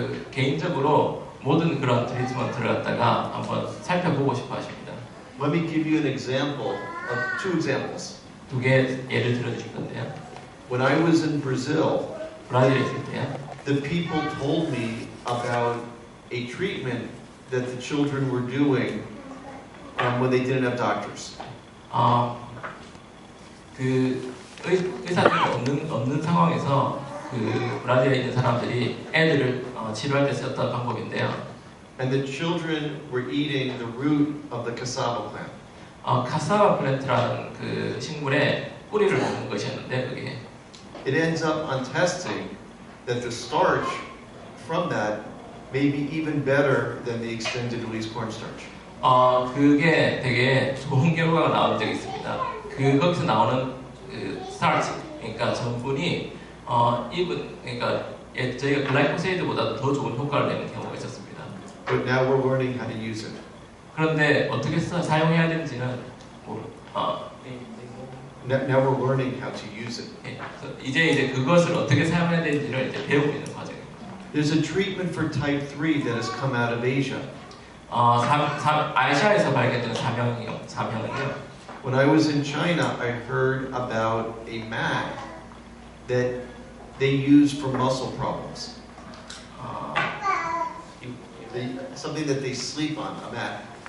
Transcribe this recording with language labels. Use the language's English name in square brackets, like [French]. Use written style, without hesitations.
[Korean] 개인적으로 모든 그런 트리트먼트를 갖다가 한번 살펴보고 싶어 하십니다. [English] Let me give you an example of two examples. [Korean] 두 개 예를 들어주실 건데요. [English] When I was in Brazil, [Korean] 브라질에 있을 때요. [English] the people told me about a treatment that the children were doing when they didn't have doctors. [Korean] 그 의사들이 없는 상황에서 그 브라질에 있는 사람들이 애들을 치료할 때 썼던 방법인데요. [English] And the children were eating the root of the cassava plant. [Korean] 카사바 플랜트라는 그 식물의 뿌리를 먹는 것이었는데 그게 [English] It ends up on testing that the starch from that may be even better than the extended release cornstarch. [Korean] 그게 되게 좋은 결과가 나온 적이 있습니다. 거기서 나오는 그 스타치, 그러니까 전분이 그러니까 저희가 글라이코세이드보다 더 좋은 효과를 내는 경우가 있었습니다. [English] But now we're learning how to use it. [Korean] 그런데 어떻게 사용해야 되는지는 [English] Now we're learning how to use it. [Korean] 이제 그것을 어떻게 사용해야 되는지를 이제 배우고 있는 과정입니다. [English] There's a treatment for type 3 that has come out of Asia. [Korean] 아시아에서 발견된 사명이요. [English] When I was in China, I heard about a mat that they use for muscle problems. Something that they sleep on, a mat.